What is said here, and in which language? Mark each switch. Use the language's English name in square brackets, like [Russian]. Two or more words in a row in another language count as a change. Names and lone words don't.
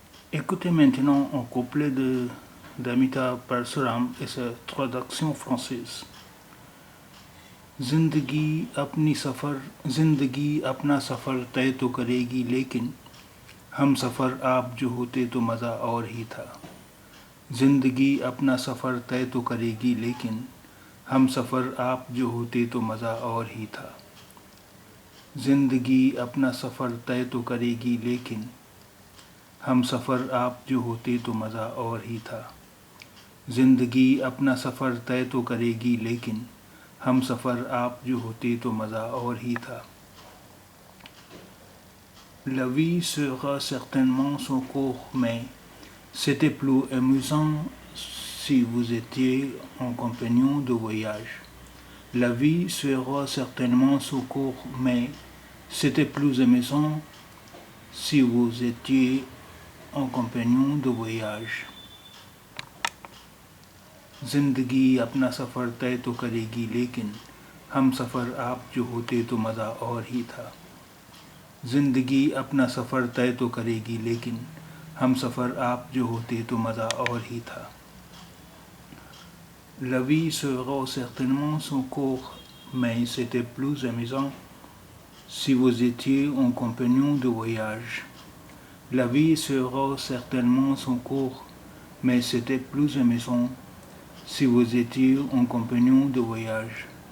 [French] Écoutez maintenant un couplet d'Amita Parsuram et sa traduction française. [Hindi] जिंदगी अपना सफ़र तय तो करेगी लेकिन हम सफ़र आप जो होते तो मज़ा और ही था। जिंदगी अपना सफ़र तय तो करेगी लेकिन हम सफ़र आप जो होते तो मज़ा और ही था। जिंदगी अपना सफ़र तय तो करेगी लेकिन हम सफ़र आप जो होते तो मज़ा और ही था। जिंदगी अपना सफ़र तय तो करेगी लेकिन हम सफ़र आप जो होते तो मज़ा और ही था। [French] La vie sera certainement son cours, mais c'était plus amusant si vous étiez en compagnon de voyage. La vie sera certainement son cours, mais c'était plus amusant si vous étiez en compagnon de voyage. [Hindi] जिंदगी अपना सफ़र तय तो करेगी लेकिन हम सफ़र आप जो होते तो मज़ा और ही था। जिंदगी अपना सफ़र तय तो करेगी लेकिन हम सफ़र आप जो होते तो मज़ा और ही था। [French] La vie sera certainement son cours, mais c'était plus amusant si vous étiez en compagnon de voyage. La vie sera certainement son cours, mais c'était plus amusant si vous étiez en compagnon de voyage.